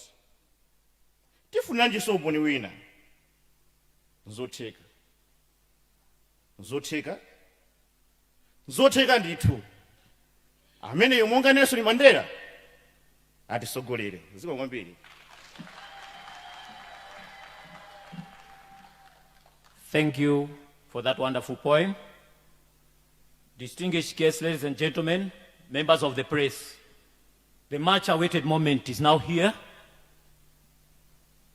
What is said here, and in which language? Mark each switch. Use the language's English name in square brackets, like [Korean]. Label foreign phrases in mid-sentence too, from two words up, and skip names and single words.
[Nyanja] Tifunira njinso umboni wina. Zotheka ndithu. Ameneyo monga Nelson Mandela atisogolere. Zikomo kwambiri. [English] Thank you for that wonderful poem. Distinguished guests, ladies and gentlemen, members of the press, the much awaited moment is now here.